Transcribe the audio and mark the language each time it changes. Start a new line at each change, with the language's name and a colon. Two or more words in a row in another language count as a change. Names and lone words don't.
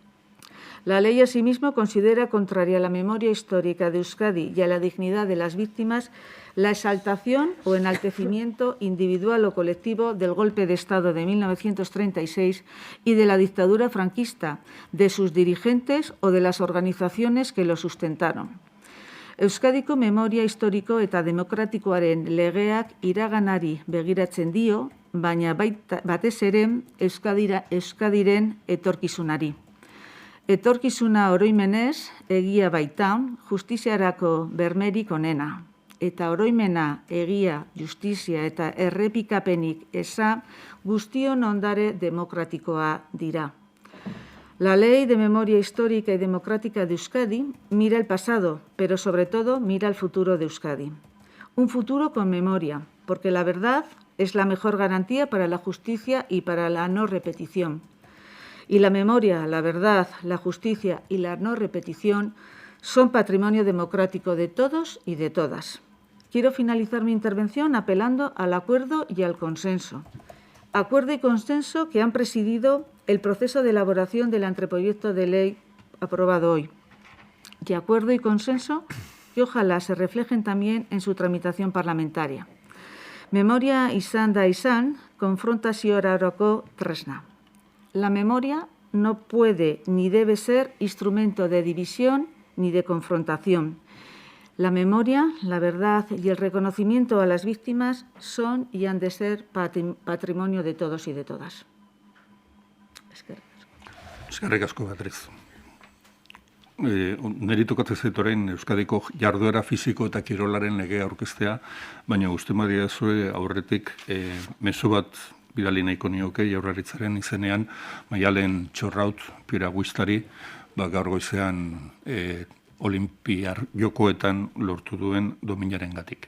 Spanish: La ley, asimismo, considera contraria a la memoria histórica de Euskadi y a la dignidad de las víctimas la exaltación o enaltecimiento individual o colectivo del golpe de Estado de 1936 y de la dictadura franquista, de sus dirigentes o de las organizaciones que lo sustentaron.
Basque: Euskadiko memoria historiko eta demokratikoaren legeak iraganari begiratzen dio, baina batez ere Euskadiren etorkizunari. Etorkizuna oroimenez, egia baita, justiziarako bermerik onena. Eta oroimena, egia, justizia eta errepikapenik eza guztion ondare demokratikoa dira.
Spanish: La Ley de Memoria Histórica y Democrática de Euskadi mira el pasado, pero sobre todo mira el futuro de Euskadi. Un futuro con memoria, porque la verdad es la mejor garantía para la justicia y para la no repetición. Y la memoria, la verdad, la justicia y la no repetición son patrimonio democrático de todos y de todas. Quiero finalizar mi intervención apelando al acuerdo y al consenso. Acuerdo y consenso que han presidido el proceso de elaboración del anteproyecto de ley aprobado hoy. Y acuerdo y consenso que ojalá se reflejen también en su tramitación parlamentaria.
Basque: Memoria izan da izan, konfrontaziorako tresna.
Spanish: La memoria no puede ni debe ser instrumento de división ni de confrontación. La memoria, la verdad y el reconocimiento a las víctimas son y han de ser patrimonio de todos y de todas.
Basque: Eskerrik asko, Beatriz. Neri tokatzen zait orain Euskadiko jarduera fisiko eta kirolaren legea aurkeztea, baina uste madia zue aurretik mezu bat bidali nahiko nioke Jaurlaritzaren izenean Maialen Txorraut piraguistari gaur goizean Olinpiar jokoetan lortu duen dominarengatik.